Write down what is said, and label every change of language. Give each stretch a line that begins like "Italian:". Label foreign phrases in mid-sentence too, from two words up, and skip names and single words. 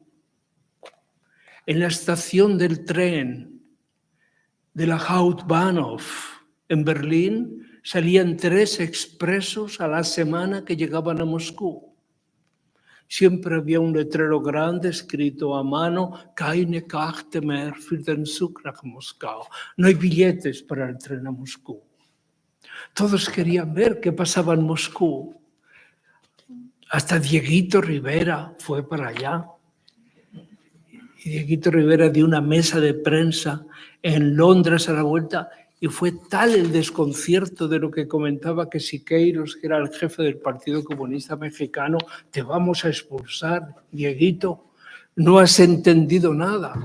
Spanish: En la estación del tren de la Hauptbahnhof en Berlín salían 3 expresos a la semana que llegaban a Moscú. Siempre había un letrero grande escrito a mano:
German: keine Karte mehr für den Zug nach Moskau.
Spanish: No hay billetes para el tren a Moscú. Todos querían ver qué pasaba en Moscú. Hasta Dieguito Rivera fue para allá. Y Dieguito Rivera dio una mesa de prensa en Londres a la vuelta, y fue tal el desconcierto de lo que comentaba que Siqueiros, que era el jefe del Partido Comunista Mexicano: te vamos a expulsar, Dieguito, no has entendido nada.